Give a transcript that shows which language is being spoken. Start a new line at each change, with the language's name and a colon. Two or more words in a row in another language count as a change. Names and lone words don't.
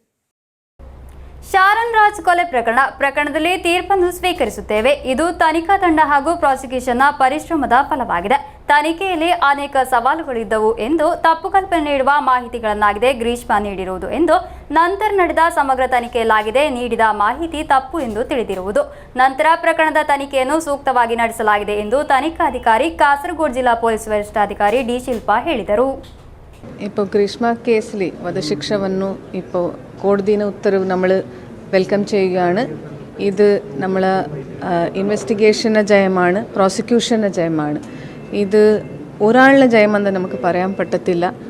Kannada: ಶಾರನ್ ರಾಜ್ ಕೊಲೆ ಪ್ರಕರಣದಲ್ಲಿ ತೀರ್ಪನ್ನು ಸ್ವೀಕರಿಸುತ್ತೇವೆ, ಇದು ತನಿಖಾ ತಂಡ ಹಾಗೂ ಪ್ರಾಸಿಕ್ಯೂಷನ್ನ ಪರಿಶ್ರಮದ ಫಲವಾಗಿದೆ. ತನಿಖೆಯಲ್ಲಿ ಅನೇಕ ಸವಾಲುಗಳಿದ್ದವು ಎಂದು ತಪ್ಪು ಕಲ್ಪನೆ ನೀಡುವ ಮಾಹಿತಿಗಳನ್ನಾಗಿದೆ ಗ್ರೀಷ್ಮಾ ನೀಡಿರುವುದು ಎಂದು ನಂತರ ನಡೆದ ಸಮಗ್ರ ತನಿಖೆಯಲ್ಲಾಗಿದೆ ನೀಡಿದ ಮಾಹಿತಿ ತಪ್ಪು ಎಂದು ತಿಳಿದಿರುವುದು. ನಂತರ ಪ್ರಕರಣದ ತನಿಖೆಯನ್ನು ಸೂಕ್ತವಾಗಿ ನಡೆಸಲಾಗಿದೆ ಎಂದು ತನಿಖಾಧಿಕಾರಿ
Malayalam: കാസർഗോഡ് ജില്ലാ പോലീസ് വരിഷ്ഠാധികാരി
Kannada: ಡಿ ಶಿಲ್ಪಾ ಹೇಳಿದರು.
Malayalam: ഇപ്പോൾ ഗ്രീഷ്മ കേസിൽ വധശിക്ഷವನ್ನು ഇപ്പോൾ കോടതിയുടെ ഉത്തരവ് നമ്മൾ വെൽക്കം ചെയ്യുകയാണ്. ഇത് നമ്മൾ ഇൻവെസ്റ്റിഗേഷൻ്റെ ജയമാണ്, പ്രോസിക്യൂഷൻ്റെ ജയമാണ്. ഇത് ഒരാളുടെ ജയമെന്ന് നമുക്ക് പറയാൻ പറ്റത്തില്ല.